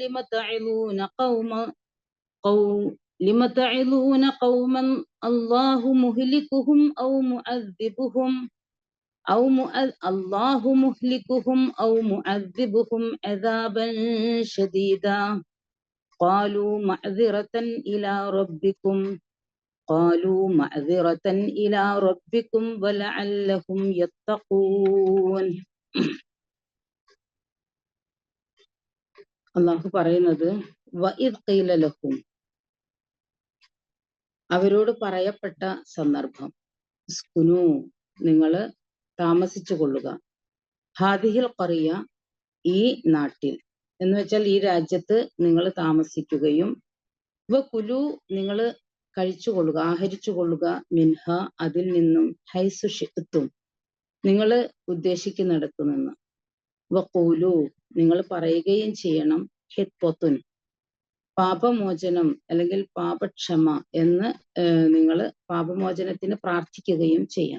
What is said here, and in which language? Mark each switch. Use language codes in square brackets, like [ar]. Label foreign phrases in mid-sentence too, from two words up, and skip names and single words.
[ar] لم تعظون قوما الله مهلكهم أو معذبهم عذابا شديدا قالوا معذرة إلى ربكم ولعلهم يتقون. [ml] അള്ളാഹു പറയുന്നത് [ar] وإذ قيل لهم, [ml] അവരോട് പറയപ്പെട്ട സന്ദർഭം. ഉസ്കുനു, നിങ്ങൾ താമസിച്ചു കൊള്ളുക. [ar] هذه القرية, [ml] ഈ നാട്ടിൽ എന്ന് വെച്ചാൽ ഈ രാജ്യത്ത് നിങ്ങൾ താമസിക്കുകയും വകുലു, നിങ്ങൾ കഴിച്ചുകൊള്ളുക, ആഹരിച്ചുകൊള്ളുക, മിൻഹ അതിൽ നിന്നും, [ar] حيث شئتم [ml] നിങ്ങൾ ഉദ്ദേശിക്കുന്നിടത്തു നിന്ന്, വഖൂലു നിങ്ങൾ പറയുകയും ചെയ്യണം, ഹിത്വത്തുൻ പാപമോചനം അല്ലെങ്കിൽ പാപക്ഷമ എന്ന് നിങ്ങൾ പാപമോചനത്തിന് പ്രാർത്ഥിക്കുകയും ചെയ്യണം.